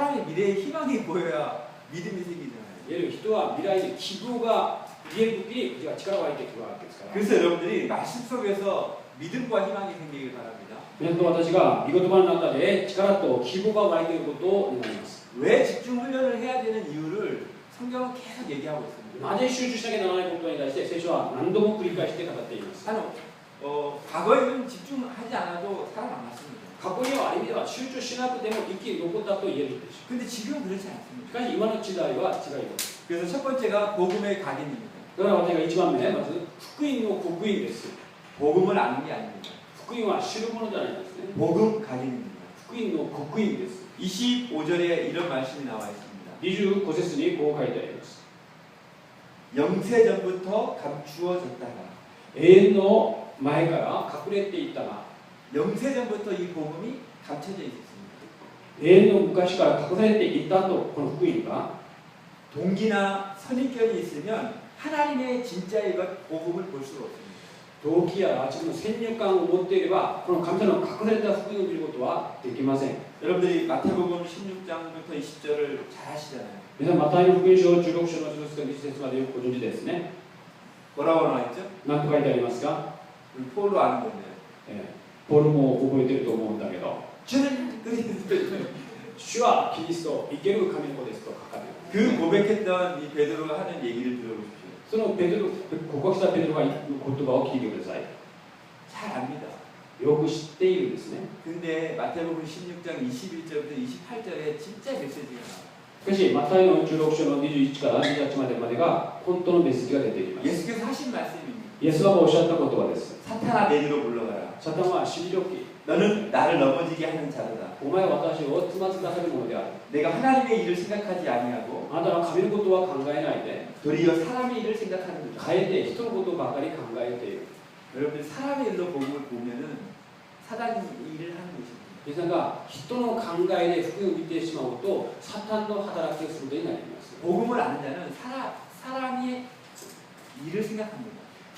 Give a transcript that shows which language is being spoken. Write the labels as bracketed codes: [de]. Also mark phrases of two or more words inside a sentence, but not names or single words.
[ko] 사람의 미래에 희망이 보여야 믿음이 생기잖아요. [ja] いわゆる人は未来に希望が見える時に力が湧いてくるわけですから。 [ko] 그래서 여러분들이 말씀 속에서 믿음과 희망이 생기길 바랍니다. [ja] 皆さん私が御言葉の中で力と希望が湧いていることを願います。 [ko] 왜 집중 훈련을 해야 되는 이유를 성경은 계속 얘기하고 있습니다. [ja] なぜ集中しなきゃならないことに対して聖書は何度も繰り返して語っています。 [ko] 과거에는 집중하지 않아도 살아남았습니다. [ja] 過去にはある意味では集中しなくても生き残ったと言えるでしょ [ko] 근데 지금은 그렇지 [ja] う。 [ko] 않습니다. [ja] しかし今の時代は違います。 [ko] 그래서 첫 번째가 복음의 각인입니다. [ja] だから私が一番目まず福音の刻印です。 [ko] 복음을 아는 게 아닙니다. [ja] 福音は知るものじゃないんですね。 [ko] 복음 각인입니다. [ja] 福音の刻印です。 [ko] 25절에 이런 말씀이 나와 있습니다. [ja] 25 節にこう書いてあります。 [ko] 영세전부터 감추어졌다가 [ja] 永遠の前から隠れていたが [ko] 영세전부터 이 복음이 감춰져 있었습니다. [ja] 永遠の昔から隠されていたとこの福音が [ko] 동기나 선입견이 있으면 하나님의 진짜의 것 복음을 볼 수가 없습니다. [ja] 動機や自分の先入観を持っていればこの神様の隠された福音を見ることはできません。 [ko] 여러분들이 마태복음 16장부터 20절을 잘 아시잖아요. [ja] 皆さんマタイの福音書16章の10節から20節までよくご存知ですね。 [ko] 뭐라고 나와 있죠? [ja] 何と書いてありますか？ [ko] 우리 폴로 아는 건데요. [ja] ポルも覚えてると思うんだけど [ko] 주는 그리스도 [ja] 主はキリスト生ける神の子ですと書かれています。 [ko] 그 고백했던 이 베드로가 하는 얘기를 들어보십시오. [ja] そのペテロ告白したペテロが言う言葉を聞いてください。 [ko] 잘 압니다. [ja] よく知っているんですね。 [ko] 근데 마태복음 16장 21절부터 28절에 진짜 메시지가 나와요. [ja] しかしマタイの16章の21から28までが本当のメッセージが出ています。 [ko] 예수께서 하신 말씀입니다. [ja] イエス様がおっしゃった言葉です。 [ko] 사탄아 내게로 물러가라. [ja] サタンは退き [ko] 너는 나를 넘어지게 하는 자로다. [ja] お前は私をつまずかせるものである。 [ko] 내가 하나님의 일을 생각하지 아니하고 [ja] あなたは神のことは考えないで [ko] 도리어 사람의 일을 생각하는 거다. [ja] かえて人のことばかり考えている。 [ko] 여러분 사람의 일로 복음을 보면은 사단이 일을 하는 것입니다. [ja] 皆さんが人の考えで福音を見てしまうとサタンの働きをすることになります。 [ko] 복음을 아는 자는 사람의 일을 생각합니다.